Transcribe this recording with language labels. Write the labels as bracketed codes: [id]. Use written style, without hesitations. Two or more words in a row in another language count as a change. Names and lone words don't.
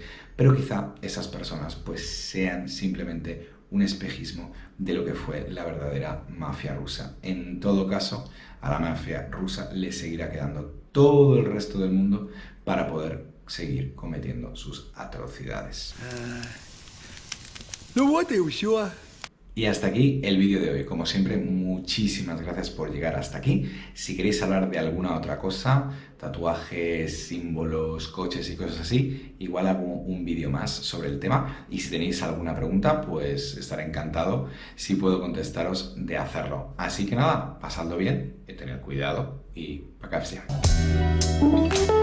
[es] Pero quizá esas personas pues sean simplemente un espejismo de lo que fue la verdadera mafia rusa. En todo caso, a la mafia rusa le seguirá quedando todo el resto del mundo para poder seguir cometiendo sus atrocidades. [ru] Ну вот и все. [es] Y hasta aquí el vídeo de hoy. Como siempre, muchísimas gracias por llegar hasta aquí. Si queréis hablar de alguna otra cosa, tatuajes, símbolos, coches y cosas así, igual hago un vídeo más sobre el tema. Y si tenéis alguna pregunta, pues estaré encantado, si puedo contestaros, de hacerlo. Así que nada, pasadlo bien, tened cuidado y [ru] пока всем.